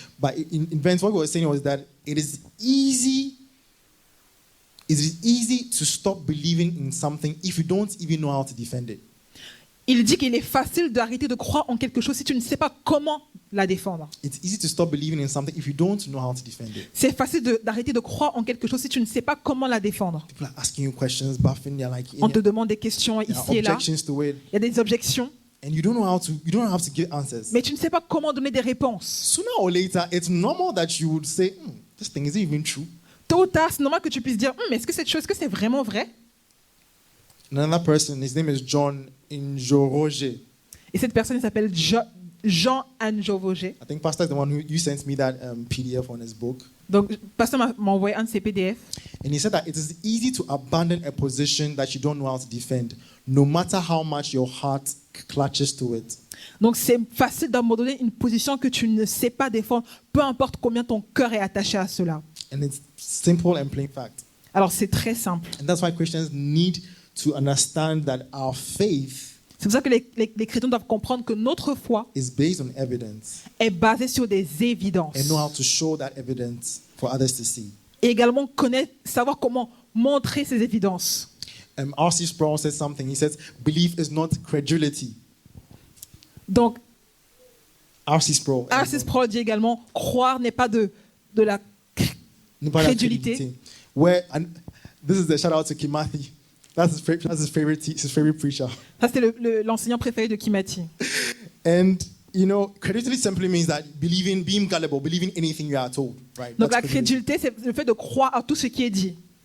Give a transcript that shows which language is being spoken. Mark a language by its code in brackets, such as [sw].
[en] But in Vince, what he was saying was that it is easy to stop believing in something if you don't even know how to defend it. [fr] Il dit qu'il est facile d'arrêter de croire en quelque chose si tu ne sais pas comment la défendre. [en] It's easy to stop believing in something if you don't know how to defend it. [fr] C'est facile d'arrêter de croire en quelque chose si tu ne sais pas comment la défendre. [en] People are asking you questions, buffing, they're like, [fr] On te demande des questions [en] there are [fr] ici et là. [en] objections to it, [fr] Il y a des objections, [en] and you don't know how to give answers. [fr] mais tu ne sais pas comment donner des réponses. [en] Sooner or later, it's normal that you would say, this thing is even true. [fr] Tôt ou tard, c'est normal que tu puisses dire, est-ce que cette chose, est-ce que c'est vraiment vrai? [en] Another person, his name is John Njoroge. [fr] Et cette personne, il s'appelle Jean Njoroge. [en] I think Pastor is the one you sent me that PDF on his book. [fr] Donc, pasteur m'a envoyé un de ses PDF. [en] And he said that it is easy to abandon a position that you don't know how to defend, no matter how much your heart clutches to it. [fr] Donc, c'est facile d'abandonner une position que tu ne sais pas défendre, peu importe combien ton cœur est attaché à cela. [en] And it's simple and plain fact. [fr] Alors, c'est très simple. [en] And that's why Christians need to understand that our faith [fr] C'est pour ça que les chrétiens doivent comprendre que notre foi [en] is based on evidence [fr] est basée sur des évidences. [en] and know how to show that evidence for others to see. [fr] Et également savoir comment montrer ces évidences. [en] R.C. Sproul says something. He says, belief is not credulity. [fr] Donc, R.C. Sproul. R.C. Sproul dit également, croire n'est pas de la crédulité. [en] And this is a shout out to Kimathi. That's his favorite preacher. [fr] Ça, c'est l'enseignant préféré de Kimati. [en] And, credulity simply means that being gullible, believing anything you are told. Right? [fr] Donc, [en] That's [fr] la crédulité, c'est le fait de croire à tout ce qui est dit.